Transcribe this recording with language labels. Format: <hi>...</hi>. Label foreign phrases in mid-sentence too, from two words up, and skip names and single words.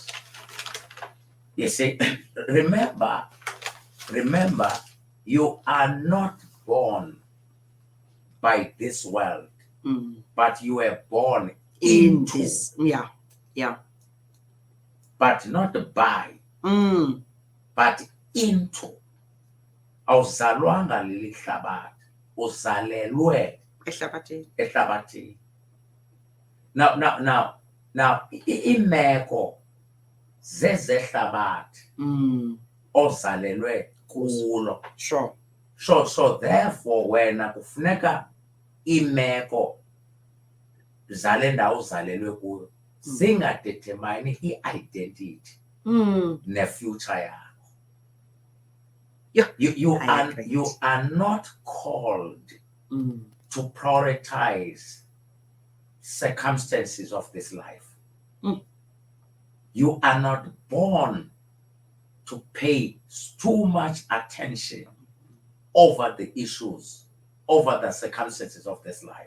<en>You see, remember, you are not born by this world, but you were born into this. But not by, but into.</en> <xh>Awuzalwanga leli hlabathi, uzalelwe ehlabathini. Now, imeko zezehlabathi ozalelwe kulo.</xh> <en>Sure. So therefore,</en> <xh>wena kufuneka imeko zale ndawo uzalelwe kuyo zingadetermine i-identity ne-future yakho.</xh> <en>You are not called to prioritize circumstances of this life. You are not born to pay too much attention over the issues, over the circumstances of this life.</en>